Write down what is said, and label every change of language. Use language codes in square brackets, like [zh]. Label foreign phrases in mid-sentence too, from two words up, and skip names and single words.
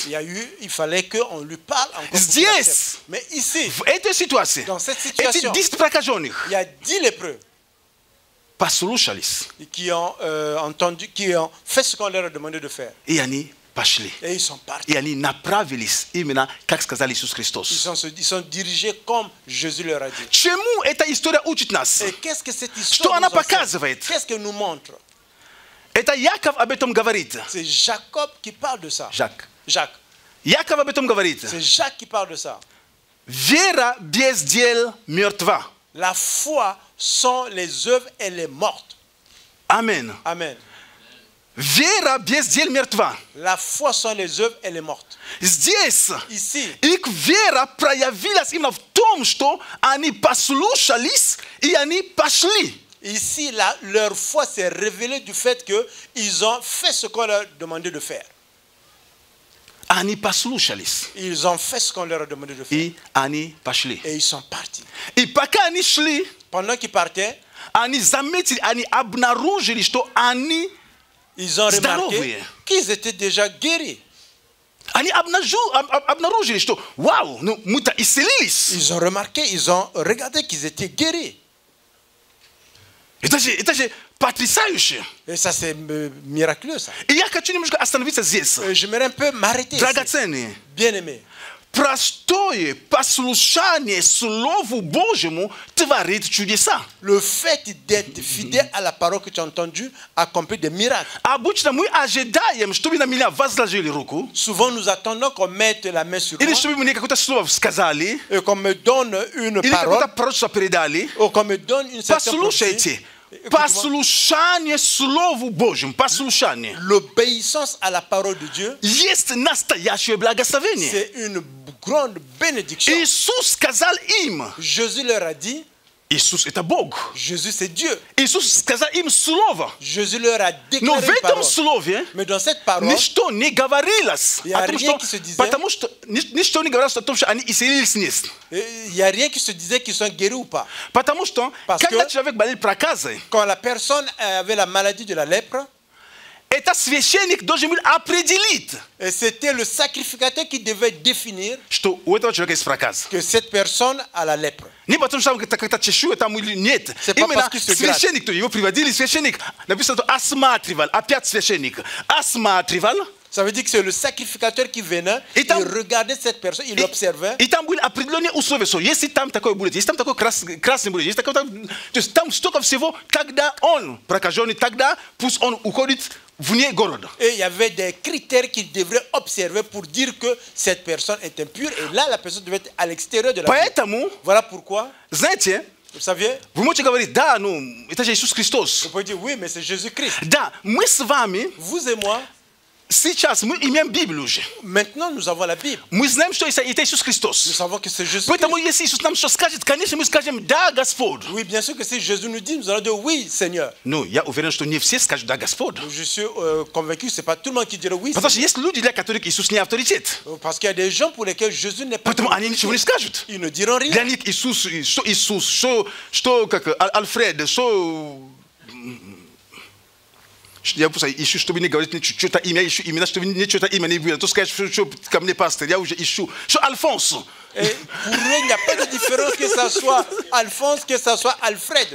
[fr] Il fallait qu'on lui parle encore. [ru] Здесь, [fr] mais ici, [ru] в этой ситуации, [fr] dans cette situation, [ru] эти 10 прокаженных, [fr] il y a 10 lépreux [ru] послушались. [fr] Qui ont entendu, qui ont fait ce qu'on leur a demandé de faire. [ru] И они пошли. [fr] Et ils sont partis. [ru] И они направились именно, как сказал Иисус Христос. [fr] Ils sont dirigés comme Jésus leur a dit. [ru] Чему эта история учит нас? [fr] Et qu'est-ce que cette histoire [ru] Что она [fr] nous enseigne? [ru] показывает? [fr] Qu'est-ce qu'elle nous montre? [ru] Это Яков об этом говорит. [fr] C'est Jacob qui parle de ça. Jacques. [ru] Яков об этом говорит. [fr] C'est Jacques qui parle de ça. [ru] Вера без дел мертва. [fr] La foi sans les œuvres, elle est morte. Amen. Amen. [ru] Вера без дел мертва. [fr] La foi sans les œuvres, elle est morte. [ru] Здесь [fr] Ici, [ru] их вера проявилась именно в том, что они послушались и они пошли. [fr] Ici, leur foi s'est révélée du fait qu'ils ont fait ce qu'on leur demandait de faire. [ru] Они послушались. [fr] Ils ont fait ce qu'on leur a demandé de faire. [ru] И они пошли. [fr] Et ils sont partis. [ru] И пока они шли, [fr] pendant qu'ils partaient, [ru] они заметили, они обнаружили, что они [fr] ils ont [ru] здоровые. [fr] remarqué qu'ils étaient déjà guéris. [ru] Они обнаружили, что вау, ну мы-то исцелились. [fr] Ils ont remarqué, ils ont regardé qu'ils étaient guéris. [ru] Это же потрясающе. [fr] Et ça, c'est miraculeux, ça. [ru] И я хочу немножко остановиться здесь. [fr] J'aimerais un peu m'arrêter ici. [ru] Драгоценные. [fr] Bien-aimés. [ru] Простое послушание Слову Божьему творит чудеса. [fr] Le fait d'être fidèle à la parole que tu as entendue accomplit des miracles. [ru] Обычно мы ожидаем, чтобы на меня возложили руку. [fr] Souvent nous attendons qu'on mette la main sur [ru] Или [fr] moi. [ru] чтобы мне какое-то слово сказали. [fr] Et qu'on me donne une [ru] Или [fr] parole. [ru] какое-то пророчество передали. [fr] Ou qu'on me donne une certaine [ru] Послушайте. Послушание Слову Божьему. Послушание. [fr] L'obéissance à la parole de Dieu. [ru] Есть настоящее благословение. [fr] C'est une grande bénédiction. [ru] Иисус сказал им. [fr] Jésus leur a dit. [ru] Иисус это Бог. [fr] Jésus c'est Dieu. [ru] Иисус сказал им слово. [fr] Jésus leur a déclaré [ru] Но в [fr] une [ru] этом [fr] parole. [ru] слове [fr] Mais dans cette parole, [ru] ничто не говорилось [fr] il y a [ru] о том, [fr] rien [ru] что, [fr] qui se disait. [ru] потому что ничто не говорилось о том, что они исцелились нет. [fr] Il n'y a rien qui se disait qu'ils sont guéris ou pas. [ru] Потому что когда человек болел проказой, [fr] quand la personne avait la maladie de la lèpre, [ru] это священник должен был определить, [fr] et c'était le sacrificateur qui devait définir [ru] что у этого человека есть проказ. [fr] Que cette personne a la lèpre. [ru] Не потому что это как-то чешуя там или нет. Именно священник, то его приводили, священник, написано, что осматривал, опять священник, осматривал. [fr] Ça veut dire que c'est le sacrificateur qui venait, il regardait cette personne, il l'observait. [ru] И там были определенные условия, что если там такое будет, если там такой красный будет, если такой там, то есть там столько всего, когда он прокаженный, тогда пусть он уходит вне города. [fr] Et il y avait des critères qu'il devrait observer pour dire que cette personne est impure. Et là, la personne devait être à l'extérieur de la ville. Voilà pourquoi. [ru] Знаете, [fr] vous saviez? [ru] Вы можете говорить, да, ну, это же Иисус Христос. [fr] Vous pouvez dire, oui, mais c'est Jésus-Christ. [ru] Да, мы с вами. [fr] Vous et moi. [ru] Сейчас мы имеем Библию уже. [fr] Maintenant, nous avons la Bible. [ru] Мы знаем, что это Иисус Христос. [fr] Nous savons que c'est Jésus. [ru] Поэтому, если Иисус нам что скажет, конечно, мы скажем, да, Господь. [fr] Oui, bien sûr que si Jésus nous dit, nous allons dire, oui, Seigneur. [ru] Ну, я уверен, что не все скажут, да, Господь. [fr] Je suis convaincu, c'est pas tout le monde qui dirait oui. [ru] Потому что есть люди, для которых Иисус не авторитет. [fr] Parce qu'il y a des gens pour lesquels Jésus n'est pas. [ru] Поэтому они ничего не скажут. [fr] Ils ne diront rien. [ru] Для них Иисус, что как Альфред, что я просто ищу, чтобы не говорить что-то имя, ищу имена, чтобы не что-то имя не было. То сказать, что ко мне пастор, я уже ищу. Что Альфонс? [fr] Pour eux, il n'y a pas de différence que ça soit Alphonse, que ça soit Alfred.